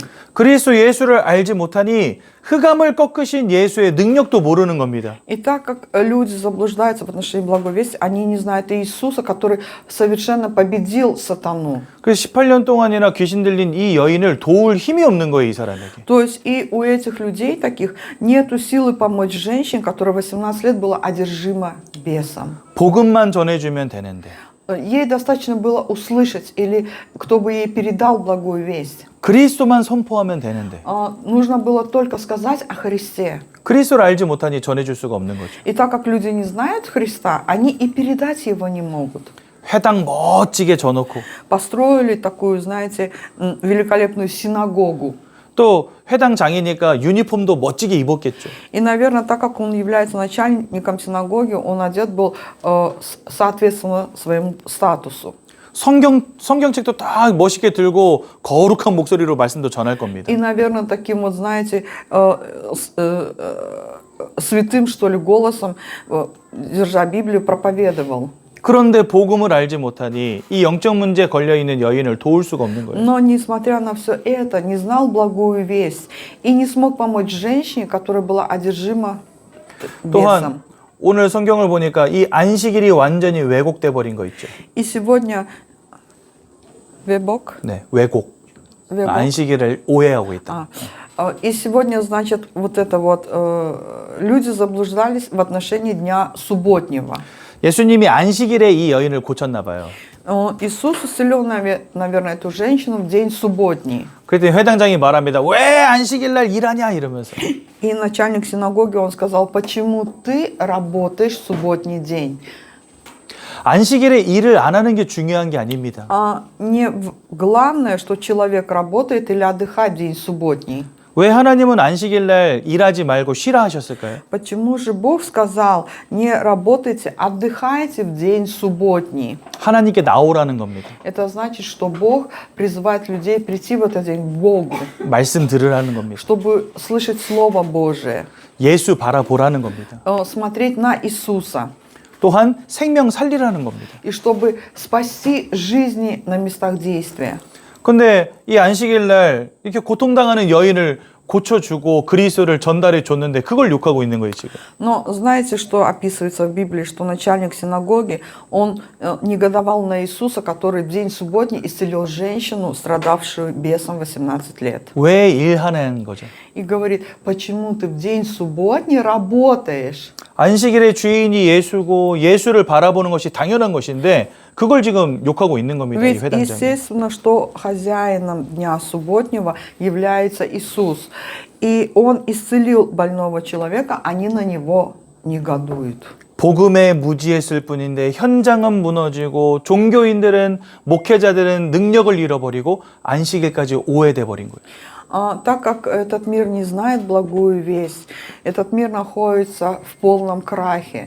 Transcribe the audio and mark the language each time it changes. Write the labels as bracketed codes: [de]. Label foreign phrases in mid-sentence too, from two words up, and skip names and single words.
[ko] 그리스도 예수를 알지 못하니 흑암을 꺾으신 예수의 능력도 모르는 겁니다. [ru] И так как люди заблуждаются в отношении благой вести, они не знают Иисуса, который совершенно победил сатану. [ko] 그래서 18년 동안이나 귀신 들린 이 여인을 도울 힘이 없는 거예요, 이 사람에게. [ru] То есть и у этих людей таких нету силы помочь женщине, которая 18 лет была одержима бесом. [ko] 복음만 전해주면 되는데. [ru] Ей достаточно было услышать, или кто бы ей передал благую весть. [ko] 그리스도만 선포하면 되는데. [ru] Нужно было только сказать о Христе. [ko] 그리스도를 알지 못하니 전해줄 수가 없는 거죠. [ru] И так как люди не знают Христа, они и передать его не могут. [ko] 회당 멋지게 져놓고 [ru] Построили такую, знаете, великолепную синагогу. [ko] 또 회당장이니까 유니폼도 멋지게 입었겠죠. [ru] И, наверное, так как он является начальником синагоги, он одет был соответственно своему статусу. [ko] 성경책도 딱 멋있게 들고 거룩한 목소리로 말씀도 전할 겁니다. [ru] И, наверное, таким вот, знаете, святым, что ли, голосом, держа Библию, проповедовал. [ko] 그런데 복음을 알지 못하니 이 영적 문제에 걸려 있는 여인을 도울 수가 없는 거예요. [ru] Но, несмотря на все это, не знал благую весть и не смог помочь женщине, которая была одержима [ko] 또한 [ru] бесом. [ko] 오늘 성경을 보니까 이 안식일이 완전히 왜곡돼 버린 거 있죠. [ru] И сегодня Вебок. [ko] 네, 왜곡. Вебок. 안식일을 오해하고 있다. [ru] И сегодня, значит, вот это вот люди заблуждались в отношении дня субботнего. [ko] 예수님이 안식일에 이 여인을 고쳤나 봐요. [ru] Иисус исцелил, наверное, эту женщину в день субботний. [ko] 그랬더니 회당장이 말합니다. 왜 안식일 날 일하냐 이러면서. [ru] И начальник синагоги, он сказал, почему ты работаешь в субботний день? [ko] 안식일에 일을 안 하는 게 중요한 게 아닙니다. [ru] Главное, что человек работает или отдыхает в день субботний. [ko] 왜 하나님은 안식일 날 일하지 말고 쉬라 하셨을까요? [ru] Почему же Бог сказал, не работайте, отдыхайте в день субботний? [ko] 하나님께 나오라는 겁니다. [ru] Это значит, что Бог призывает людей прийти в этот день к Богу, [ko] 말씀 들으라는 겁니다. [ru] чтобы слышать Слово Божие, [ko] 예수 바라보라는 겁니다. [ru] смотреть на Иисуса, [ko] 또한 생명 살리라는 겁니다. [ru] и чтобы спасти жизни на местах действия. [ko] 근데 이 안식일 날 이렇게 고통당하는 여인을 고쳐주고 그리스도를 전달해 줬는데 그걸 욕하고 있는 거예요 지금. [ru] Но знаете, что описывается в Библии, что начальник синагоги, он негодовал на Иисуса, который в день субботний исцелил женщину, страдавшую бесом 18 лет. [ko] 왜 일하는 거죠? [ru] И говорит, почему ты в день субботний работаешь? [ko] 안식일의 주인이 예수고 예수를 바라보는 것이 당연한 것인데 그걸 지금 욕하고 있는 겁니다. 이 [ru] Ведь [ko] 회당장이. [ru] естественно, что хозяином дня субботнего является Иисус. И Он исцелил больного человека, они на Него негодуют. [ko] 복음에 무지했을 뿐인데 현장은 무너지고 종교인들은 목회자들은 능력을 잃어버리고 안식일까지 오해돼 버린 거예요. [ru] Так как этот мир не знает благую весть, этот мир находится в полном крахе.